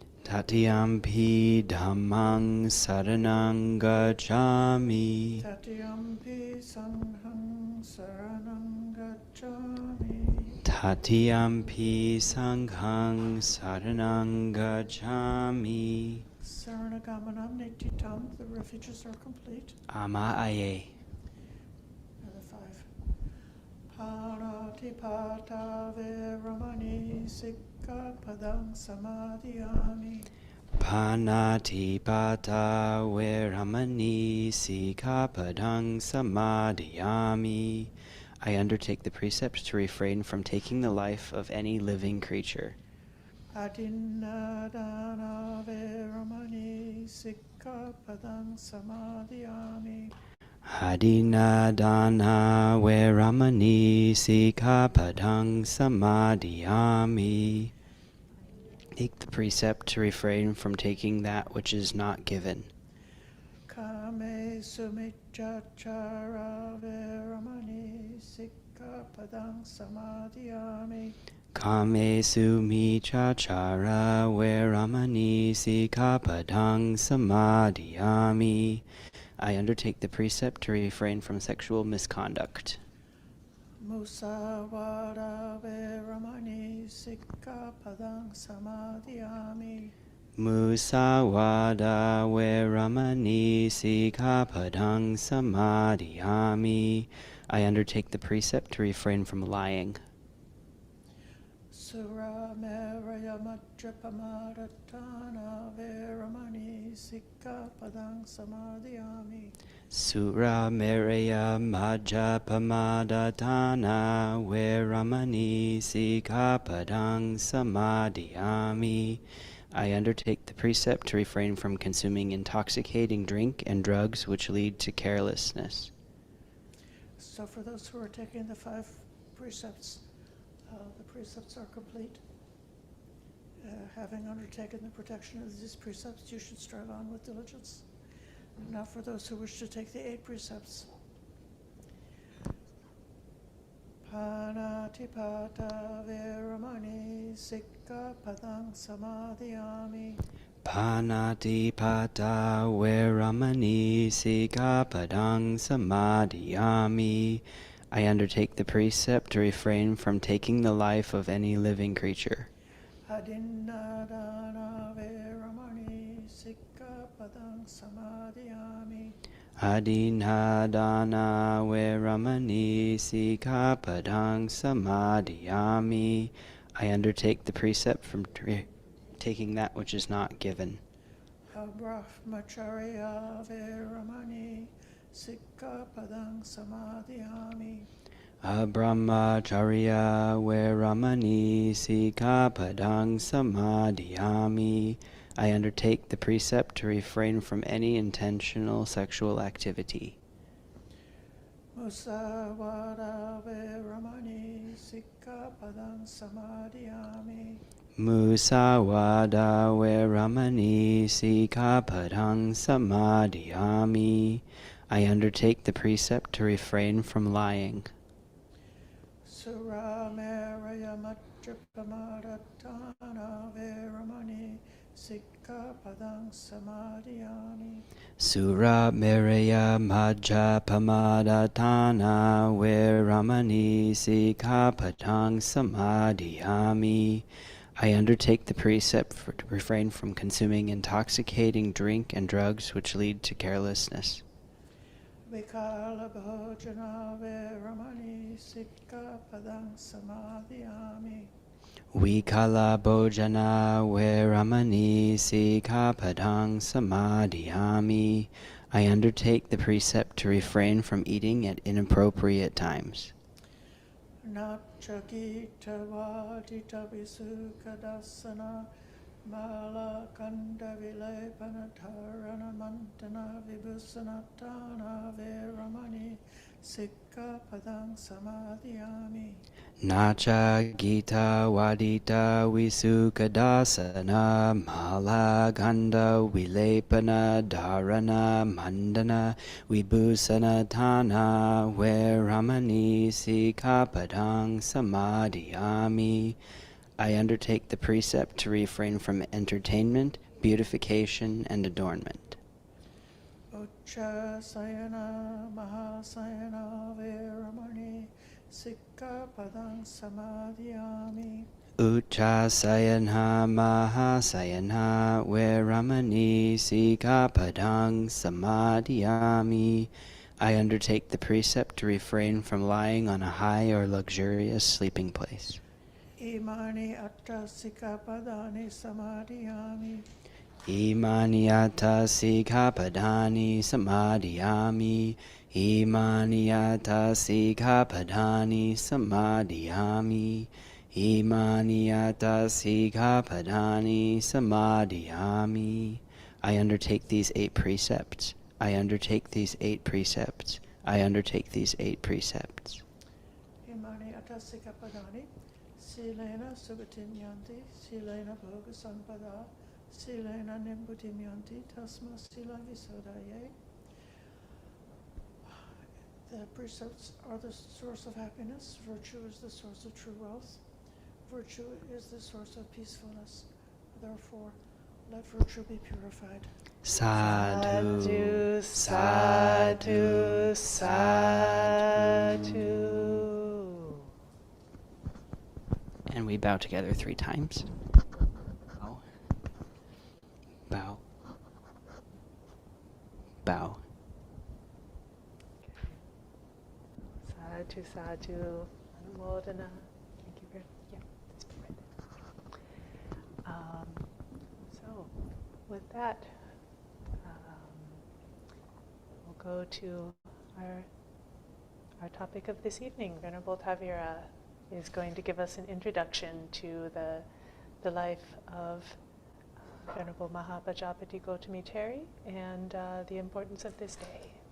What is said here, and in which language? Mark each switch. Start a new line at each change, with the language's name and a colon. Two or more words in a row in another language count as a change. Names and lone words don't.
Pali: Tatiyampi dhammam saranang gacchāmi. Tatiyampi sangham saranang gacchāmi. Tatiyampi sangham saranang gacchāmi. Saranagamana nititam,
English: the refuges are complete.
Pali: Ama aye.
English: Another 5.
Pali: Panatipata veramani sikkhapadam samadhiyami. Panatipata veramani sikkhapadam samadhiyami.
English: I undertake the precepts to refrain from taking the life of any living creature.
Pali: Adinadana veramani sikkhapadam samadhiyami. Adinadana veramani sikkhapadam samadhiyami.
English: Take the precept to refrain from taking that which is not given.
Pali: Kame sumichachara veramani sikkhapadam samadhiyami. Kamesu michachara veramani sikkhapadam samadhiyami.
English: I undertake the precept to refrain from sexual misconduct.
Pali: Musawada veramani sikkhapadam samadhiyami. Musawada veramani sikkhapadam samadhiyami.
English: I undertake the precept to refrain from lying.
Pali: Sura meraya majjapamadatana veramani sikkhapadam samadhiyami. Sura mereya majjapamadatana veramani sikkhapadam samadhiyami.
English: I undertake the precept to refrain from consuming intoxicating drink and drugs which lead to carelessness. So for those who are taking the 5 precepts, the precepts are complete. Having undertaken the protection of these precepts, you should strive on with diligence. Now for those who wish to take the 8 precepts.
Pali: Panatipata veramani sikkhapadam samadhiyami. Panatipata veramani sikkhapadam samadhiyami.
English: I undertake the precept to refrain from taking the life of any living creature.
Pali: Adinadana veramani sikkhapadam samadhiyami. Adinadana veramani sikkhapadam samadhiyami.
English: I undertake the precept from taking that which is not given.
Pali: Brahmacharya veramani sikkhapadam samadhiyami. Brahmacharya veramani sikkhapadam samadhiyami.
English: I undertake the precept to refrain from any intentional sexual activity.
Pali: Musawada veramani sikkhapadang samadhiyami. Musawada veramani sikkhapadang samadhiyami.
English: I undertake the precept to refrain from lying.
Pali: Surameraya majjapamadatthana veramani sikkhapadang samadhiyami. Sura Meraya Majjapamadatthana Veramani Sikkhapadang Samadhiyami.
English: I undertake the precept to refrain from consuming intoxicating drink and drugs which lead to carelessness.
Pali: Vikala bhojana veramani sikkhapadang samadhiyami. Vikala Bhojana Veramani Sikkhapadang Samadhiyami.
English: I undertake the precept to refrain from eating at inappropriate times.
Pali: Nachagita vadita visukadasana malakanda vilepana dharana mantana vibhusanatana veramani sikkhapadang samadhiyami. Nacha Gita Wadita Visukadasana Malaganda Vilepana Dharana Mandana Vibhusanatana Veramani Sikkhapadang Samadhiyami.
English: I undertake the precept to refrain from entertainment, beautification, and adornment.
Pali: Uchasayana mahasayana veramani sikkhapadang samadhiyami. Uchasayana Mahasayana Veramani Sikkhapadang Samadhiyami.
English: I undertake the precept to refrain from lying on a high or luxurious sleeping place.
Pali: Imani atta sikkhapadani samadhiyami. Imaniyata Sikkhapadani Samadhiyami. Imaniyata Sikkhapadani Samadhiyami. Imaniyata Sikkhapadani Samadhiyami.
English: I undertake these 8 precepts. I undertake these 8 precepts. I undertake these 8 precepts.
Pali: Imani atta sikkhapadani silena sugatinyanti silena bhoga sampada silena nimbutimyanti tasma sila visodaye.
English: The precepts are the source of happiness. Virtue is the source of true wealth. Virtue is the source of peacefulness. Therefore, let virtue be purified.
Pali: Sadhu, Sadhu, sadhu.
English: And we bow together 3 times. Bow. Bow. Bow.
Pali: Sadhu, sadhu, anumodana.
English: Thank you very much. Yeah, this be right there. So, with that, we'll go to our topic of this evening. Venerable Thāvirā is going to give us an introduction to the life of Venerable Mahāpajāpatī Gotamī Therī and the importance of this day.